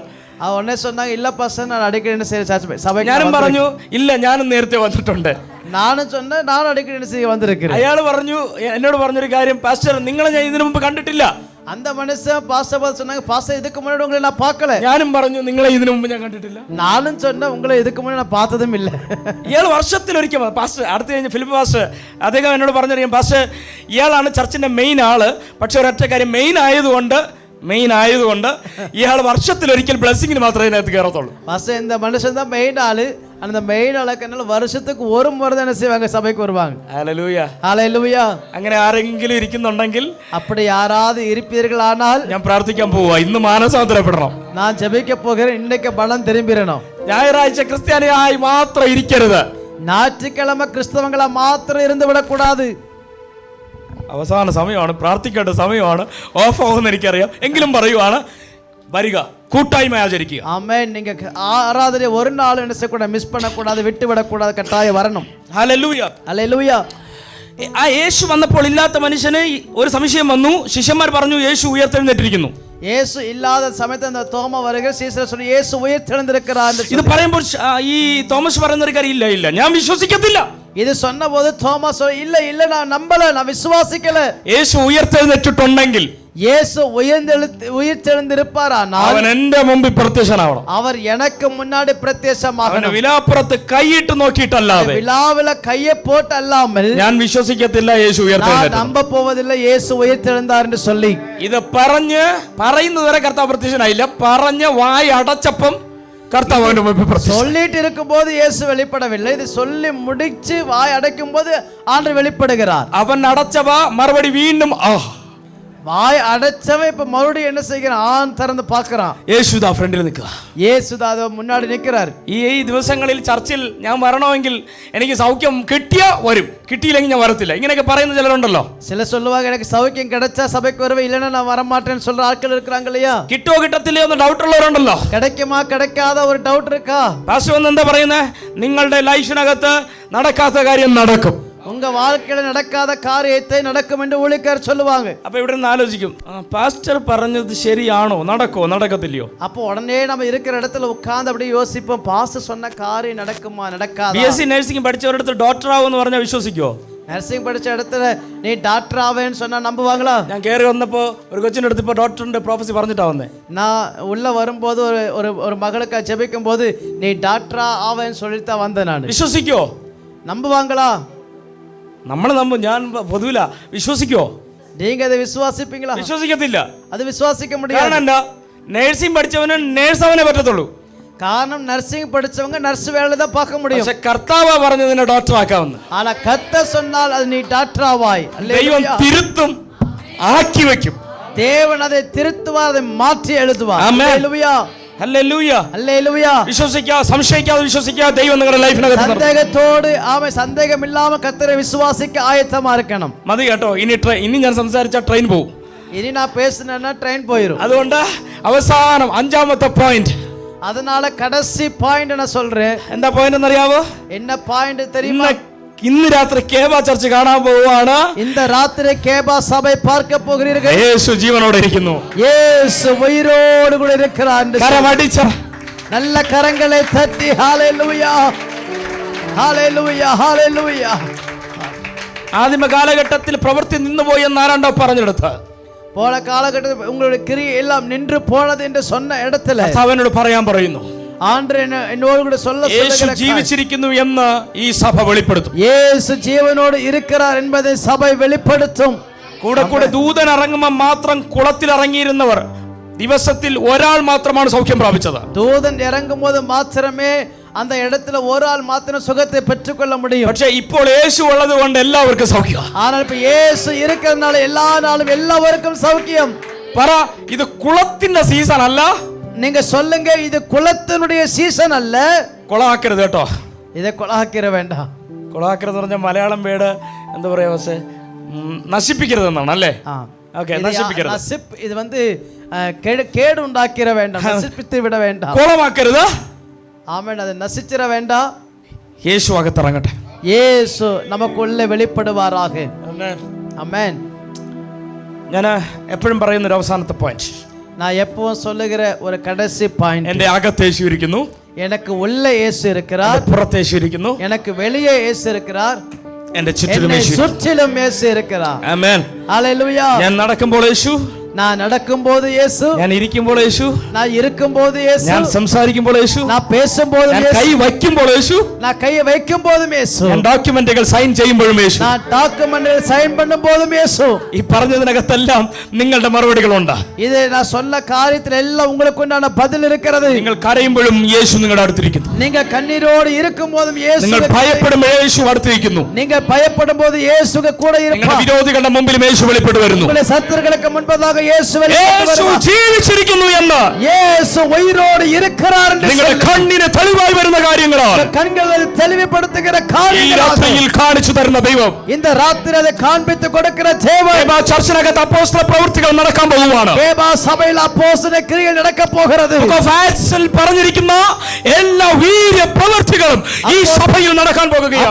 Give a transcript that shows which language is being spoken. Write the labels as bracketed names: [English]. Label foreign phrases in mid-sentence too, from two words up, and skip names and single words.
[Tamil] உடனே சொன்னாங்க, இல்ல பாஸ்டர் நான் அடிக்கடி என்ன செய்ய சபை. [Malayalam] ഞാനും പറഞ്ഞു, ഇല്ല ഞാനും നേരത്തെ വന്നിട്ടുണ്ട്. [Tamil] நானும் சொன்னேன், நானும் அடிக்கடி என்ன செய்ய வந்திருக்கிறேன். [Malayalam] അയാൾ പറഞ്ഞു, എന്നോട് പറഞ്ഞൊരു കാര്യം, പാസ്റ്റർ നിങ്ങളെ ഞാൻ ഇതിനു മുമ്പ് കണ്ടിട്ടില്ല. [Tamil] அந்த மனுஷன் பாஸ்டர் சொன்னாங்க, பாஸ்டர் இதுக்கு முன்னாடி உங்களை நான் பார்க்கல. [Malayalam] ഞാനും പറഞ്ഞു, നിങ്ങളെ ഇതിനു മുമ്പ് ഞാൻ കണ്ടിട്ടില്ല. [Tamil] நானும் சொன்னேன், உங்களை இதுக்கு முன்னாடி நான் பார்த்ததும் இல்லை. [Malayalam] ഇയാൾ വർഷത്തിലൊരിക്കൽ പാസ്റ്റർ അടുത്ത് കഴിഞ്ഞ് ഫിലിപ്പ് പാസ്റ്റർ അദ്ദേഹം എന്നോട് പറഞ്ഞറിയാം, പാസ്റ്റർ ഇയാളാണ് ചർച്ചിന്റെ മെയിൻ ആള്, പക്ഷെ ഒരൊറ്റ കാര്യം, മെയിൻ ആയതുകൊണ്ട് ഇയാൾ വർഷത്തിലൊരിക്കൽ ബ്ലെസ്സിങ്ങിന് മാത്രമേ ഇതിനകത്ത് കയറത്തുള്ളൂ. [Tamil] பாஸ்டர் இந்த மனுஷன் தான் மெயின் ஆளு. அந்த மெயின் ஆளுக்கு வருஷத்துக்கு ஒரு முறை தான் என்ன செய்வாங்க, சபைக்கு வருவாங்க. [Malayalam] ഹല്ലേലൂയ, [Tamil] ஹல்லேலூயா. [Malayalam] അങ്ങനെ ആരെങ്കിലും ഇരിക്കുന്നുണ്ടെങ്കിൽ, [Tamil] அப்படி யாராவது இருப்பீர்களானால் [Malayalam] ഞാൻ പ്രാർത്ഥിക്കാൻ പോവാ, ഇന്ന് മാനസാന്തരപ്പെടണം. [Tamil] நான் ஜெபிக்க போகிறேன், இன்னைக்கு பலம் திரும்பிடணும். [Malayalam] ഞായറാഴ്ച ക്രിസ്ത്യാനിയായി മാത്രം ഇരിക്കരുത്. [Tamil] ஞாயிற்றுக்கிழமை கிறிஸ்தவங்களா மாத்திரம் இருந்து விடக்கூடாது. [Malayalam] അവസാന സമയമാണ്, പ്രാർത്ഥിക്കേണ്ട സമയമാണ്, ഓഫ് ആവുമെന്ന് എനിക്കറിയാം, എങ്കിലും പറയുവാണ്, വരിക, കൂട്ടായ്മ ആചരിക്കുക. [Tamil] ஆமென். நீங்க ஆராதனை ஒரு நாள் என்ன செய்யக்கூடாது, மிஸ் பண்ணக்கூடாது, விட்டு விடக்கூடாது, கட்டாயம் வரணும். [Malayalam] ഹല്ലേലൂയ, [Tamil] ஹல்லேலூயா. [Malayalam] ആ യേശു വന്നപ്പോൾ ഇല്ലാത്ത മനുഷ്യന് ഒരു സംശയം വന്നു. ശിഷ്യന്മാർ പറഞ്ഞു, യേശു ഉയർത്തെഴുന്നേറ്റിരിക്കുന്നു. [Tamil] இயேசு இல்லாத சமயத்தில் அந்த தோமா வருகிற சீசர் சொல்லி, இயேசு உயிர்த்தெழுந்திருக்கிறார் என்று [Malayalam] ഇത് പറയുമ്പോൾ ഈ തോമസ് പറയുന്ന ഒരു കാര്യം, ഇല്ല ഞാൻ വിശ്വസിക്കത്തില്ല. [Tamil] இது சொன்ன போது தோமா சொல்ல, இல்ல நான் நம்பல, நான் விசுவாசிக்கல. [Malayalam] യേശു ഉയർത്തെഴുന്നേറ്റിട്ടുണ്ടെങ്കിൽ, [Tamil] இயேசு உயிர்த்தெழுந்திருப்பாரானால் [Malayalam] അവൻ എന്റെ മുമ്പിൽ പ്രത്യക്ഷനാവണം. [Tamil] அவர் எனக்கு முன்னாடி பிரத்யட்சமாகணும். [Malayalam] വിലാപ്പുറത്ത് കൈയിട്ട് നോക്കിയിട്ടല്ലാതെ, [Tamil] விழாவில கையை போட்டு அல்லாமல் [Malayalam] ഞാൻ വിശ്വസിക്കത്തില്ല യേശു [Tamil] நான் [Malayalam] ഉയർത്തെഴുന്നേറ്റു. [Tamil] நம்ப போவதில்லை இயேசு உயிர்த்தெழுந்தார் என்று சொல்லி. [Malayalam] ഇത് പറയുന്നതുവരെ കർത്താവ് പ്രത്യക്ഷനായില്ല. പറഞ്ഞ് വായി അടച്ചപ്പം കർത്താവ് അവന്റെ മുമ്പിൽ പ്രത്യക്ഷനായി. [Tamil] சொல்லிட்டு இருக்கும்போது இயேசு வெளிப்படவில்லை. இது சொல்லி முடிச்சு வாய் அடைக்கும் போது ஆண்டவர் வெளிப்படுகிறார். [Malayalam] അവൻ അടച്ചവ മറുപടി വീണ്ടും [Tamil] வாய் அடைச்சவன் இப்ப மறுபடியும் என்ன செய்கிறான், ஆண் திறந்து பார்க்கிறான். [Malayalam] യേശുദാ ഫ്രണ്ടിൽ നിൽക്കുക. [Tamil] இயேசுதா முன்னாடி நிற்கிறார். [Malayalam] ഈ ദിവസങ്ങളിൽ ചർച്ചിൽ ഞാൻ വരണമെങ്കിൽ എനിക്ക് സൗഖ്യം കിട്ടിയാ വരും, കിട്ടിയില്ലെങ്കിൽ ഞാൻ വരത്തില്ല, ഇങ്ങനെയൊക്കെ പറയുന്ന ചിലരുണ്ടല്ലോ. [Tamil] சில சொல்லுவாங்க, எனக்கு சௌக்கியம் கிடைச்சா சபைக்கு வருவேன், இல்லைன்னா நான் வரமாட்டேன்னு சொல்ற ஆட்கள் இருக்கிறாங்க இல்லையா? [Malayalam] കിട്ടോ കിട്ടത്തില്ലയോ എന്ന് ഡൗട്ട് ഉള്ളവരുണ്ടല്ലോ. [Tamil] கிடைக்குமா கிடைக்காத ஒரு டவுட் இருக்கா? [Malayalam] പാസ്റ്റർ വന്ന് എന്താ പറയുന്നത്, നിങ്ങളുടെ ലൈഫിനകത്ത് നടക്കാത്ത കാര്യം നടക്കും, [Tamil] உங்க வாழ்க்கையில நடக்காத காரியத்தை நடக்கும் என்று ஊழியக்காரர் சொல்லுவாங்க. [Malayalam] അപ്പൊ ഇവിടെ നിന്ന് ആലോചിക്കും, പാസ്റ്റർ പറഞ്ഞത് ശരിയാണോ, നടക്കത്തില്ലയോ? [Tamil] அப்போ உடனே நம்ம இருக்கிற இடத்துல உட்கார்ந்து அப்படியே யோசிப்போம், பாஸ்டர் சொன்ன காரியம் நடக்குமா நடக்காதா? [English] BSc nursing [Malayalam] പഠിച്ചവരടുത്ത് ഡോക്ടർ ആവുമെന്ന് പറഞ്ഞാൽ വിശ്വസിക്കുവോ? [Tamil] நர்சிங் படிச்ச இடத்துல நீ டாக்டர் ஆவேன்னு சொன்னா நம்புவாங்களா? [Malayalam] ഞാൻ കയറി വന്നപ്പോ ഒരു കൊച്ചിന്റെ അടുത്ത് ഇപ്പൊ ഡോക്ടറിന്റെ പ്രൊഫസി പറഞ്ഞിട്ടാ വന്നേ. [Tamil] நான் உள்ள வரும்போது ஒரு மகளுக்கு ஜெபிக்கும் போது நீ டாக்டரா ஆவேன்னு சொல்லிட்டு தான் வந்தேன் நான். [Malayalam] വിശ്വസിക്കോ? [Tamil] நம்புவாங்களா? [Malayalam] നമ്മൾ നമ്പും, ഞാൻ പൊതുവില. വിശ്വസിക്കോ? [Tamil] நீங்க அதை விசுவாசிப்பீங்களா? [Malayalam] വിശ്വസിക്കത്തില്ല. [Tamil] அது விசுவாசிக்க முடியாது. [Malayalam] കാരണം എന്താ, നേഴ്സിംഗ് പഠിച്ചവന് നേഴ്സ് അവനെ പറ്റത്തുള്ളൂ. [Tamil] காரணம் நர்சிங் படிச்சவங்க நர்ஸ் வேலை தான் பார்க்க முடியும். [Malayalam] പക്ഷെ കർത്താവ് പറഞ്ഞതിനെ ഡോക്ടർ ആക്കാമെന്ന്. [Tamil] ஆனா கர்த்தர் சொன்னால் அது நீ டாக்டர் ஆவாய். [Malayalam] ദൈവം തിരുത്തും, ആക്കി വെക്കും. [Tamil] தேவன் அதை திருத்துவார், அதை மாற்றி எழுதுவார். ஹல்லேலூயா, [Malayalam] ഹല്ലേലൂയ, [Tamil] ஹல்லேலூயா. [Malayalam] വിശ്വസിക്കുക, സംശയിക്കാതെ വിശ്വസിക്കുക. ദൈവം നിങ്ങളുടെ ലൈഫിനകത്ത് [Tamil] சந்தேகத்தோடு சந்தேகம் இல்லாம கர்த்தரை விசுவாசிக்க ஆயத்தமா இருக்கணும். [Malayalam] മതി കേട്ടോ. ഇനി ഞാൻ സംസാരിച്ച ട്രെയിൻ പോകും. [Tamil] ഇനി நான் பேசினா ட்ரெயின் போயிடும். [Malayalam] അതുകൊണ്ട് അവസാനം 5ാമത്തെ പോയിന്റ്, [Tamil] அதனால கடைசி பாயிண்ட் நான் சொல்றேன். [Malayalam] എന്താ പോയിന്റ് എന്നറിയാവോ? [Tamil] என்ன பாயிண்ட் தெரியுமா? [Malayalam] ഇന്ന് രാത്രി കേബ ചർച്ച് കാണാൻ പോവുകയാണ്. [Tamil] இந்த ராத்திரி கேபா சபை பார்க்க போகிறீர்கள். [Malayalam] യേശു ജീവനോടെ ഇരിക്കുന്നു. [Tamil] இயேசு உயிரோடு கூட இருக்கிறார். [Malayalam] കരമടിച്ച [Tamil] நல்ல கரங்களை தட்டி ஹalleluya, ஹalleluya, ஹalleluya. [Malayalam] ആദിമ കാലഘട്ടത്തിൽ പ്രവൃത്തി നിന്നുപോയി എന്ന് ആരാണ്ടോ പറഞ്ഞെടുത്ത്, [Tamil] போன காலகட்டத்தில் உங்களுடைய கிரியை எல்லாம் நின்று போனது என்று சொன்ன இடத்துல [Malayalam] അവനോട് പറയാൻ പറയുന്നു, [Tamil] ஆண்டவர் என்னோடு கூட சொல்ல [Malayalam] യേശു ജീവിച്ചിരിക്കുന്നു എന്ന് ഈ സഭ വെളിപ്പെടുത്തും. [Tamil] இயேசு ஜீவனோடு இருக்கிறார் என்பதை சபை வெளிப்படுத்தும். [Malayalam] കൂടെ കൂടെ ദൂതൻ ഇറങ്ങുമ്പോൾ മാത്രം കുളത്തിൽ ഇറങ്ങിയിരുന്നവർ ദിവസത്തിൽ ഒരാൾ മാത്രമാണ് സൗഖ്യം പ്രാപിച്ചത്. [Tamil] தூதன் இறங்கும்போது மாத்திரமே அந்த இடத்துல ஒரு ஆள் மாத்திரம் சுகத்தை பெற்றுக்கொள்ள முடியும். [Malayalam] പക്ഷേ ഇപ്പോൾ യേശു ഉള്ളത് കൊണ്ട് എല്ലാവർക്കും സൗഖ്യം. [Tamil] ஆனால் இப்ப இயேசு இருக்கிறதுனால எல்லா நாளும் எல்லாருக்கும் சௌக்கியம். [Malayalam] പറ, ഇത് കുളത്തിന്റെ സീസൺ അല്ല. [Tamil] நீங்க சொல்லுங்க, இது குளத்தினுடைய சீசன் அல்ல. [Malayalam] കൊളാക്കരുത് കേട്ടോ. [Tamil] இதை கொலாக்கிற வேண்டாம். [Malayalam] കൊളാക്കരുത് പറഞ്ഞ മലയാളം വേർഡ് എന്താ പറയാ, പക്ഷേ നശിപ്പിക്കരുത് എന്നാണ് അല്ലേ? ഓക്കെ, നശിപ്പിക്കരുത്. [Tamil] இது வந்து கேடு உண்டாக்கிற வேண்டாம், நசிப்பித்து விட வேண்டாம். [Malayalam] കുളമാക്കരുത്. [Tamil] ஆமென். அதை நசிச்சிட வேண்டாம். [Malayalam] യേശു അകത്തിറങ്ങട്ടെ. [Tamil] இயேசு நமக்குள்ளே வெளிப்படுவாராக. ஆமென். [Malayalam] ഞാൻ എപ്പോഴും പറയുന്ന ഒരു അവസാനത്തെ പോയിന്റ്, [Tamil] நான் எப்பவும் சொல்லுகிற ஒரு கடைசி பாயிண்ட், [Malayalam] എന്റെ അകത്ത് യേശു ഇരിക്കുന്നു, [Tamil] எனக்கு உள்ளே இயேசு இருக்கிறார், [Malayalam] പുറത്ത് യേശു ഇരിക്കുന്നു, [Tamil] எனக்கு வெளியே இயேசு இருக்கிறார், [Malayalam] എന്റെ ചുറ്റിലും [Tamil] என்னை [Malayalam] യേശു. [Tamil] சுற்றிலும் இயேசு இருக்கிறார். [Malayalam] ആമേൻ. [Tamil] ஹல்லேலூயா. [Malayalam] ഞാൻ നടക്കുമ്പോൾ യേശു, [Tamil] நான் நடக்கும்போது இயேசு, [Malayalam] ഞാൻ ഇരിക്കുമ്പോൾ യേശു, [Tamil] நான் இருக்கும்போது இயேசு, [Malayalam] ഞാൻ സംസാരിക്കുമ്പോൾ യേശു, [Tamil] நான் பேசும்போது [Malayalam] ഞാൻ [Tamil] இயேசு, [Malayalam] കൈ വയ്ക്കുമ്പോൾ യേശു, [Tamil] நான் கையை வைக்கும்போதும் இயேசு, [Malayalam] ഞാൻ [English] documents sign [Malayalam] ചെയ്യുമ്പോഴും യേശു. [Tamil] நான் [English] document sign [Tamil] பண்ணும்போதும் இயேசு. [Malayalam] ഈ പറഞ്ഞതിനകത്തെല്ലാം നിങ്ങളുടെ മറുപടികളുണ്ട്. [Tamil] இது நான் சொன்ன காரியத்தில் எல்லாம் உங்களுக்கு உண்டான பதில் இருக்கிறது. [Malayalam] നിങ്ങൾ കരയുമ്പോഴും യേശു നിങ്ങളുടെ അടുത്തിരിക്കുന്നു. [Tamil] நீங்க கண்ணீரோடு இருக்கும்போதும் இயேசு, [Malayalam] നിങ്ങൾ ഭയപ്പെടുമ്പോൾ യേശു അടുത്തിരിക്കുന്നു. [Tamil] நீங்க பயப்படும் போது இயேசு கூட [Malayalam] നിങ്ങളുടെ [Tamil] இருப்பார். [Malayalam] വിരോധികളുടെ മുമ്പിലും യേശു വെളിപ്പെട്ടു വരുന്നു. [Tamil] உங்களுடைய சத்துருக்களுக்கு முன்பதாக இயேசு வெளிப்பட்டு [Malayalam] യേശു [Tamil] வருவார். [Malayalam] ജീവിച്ചിരിക്കുന്നു എന്ന് [Tamil] இயேசு உயிரோடு இருக்கிறார் என்று [Malayalam] നിങ്ങളുടെ കണ്ണിന് തെളിവായി വരുന്ന കാര്യങ്ങളാണ് [Tamil] கண்களை தெளிவுபடுத்துகிற [Malayalam] ഈ [Tamil] காரியங்கள் [Malayalam] രാത്രിയിൽ കാണിച്ചു തരുന്ന ദൈവം. [Tamil] இந்த ராத்திரி அதை காண்பித்து கொடுக்கிற தேவன். [Malayalam] ചർച്ചിനകത്ത് അപ്പോസ്തല പ്രവൃത്തികൾ നടക്കാൻ പോകുവാണ്. [Tamil] கேபா சபையில் அப்போஸ்தல கிரியைகள் நடக்க போகிறது. [Malayalam] പറഞ്ഞിരിക്കുന്ന എല്ലാ വീര്യ പ്രവൃത്തികളും ഈ സഭയിൽ നടക്കാൻ പോകുകയാണ്.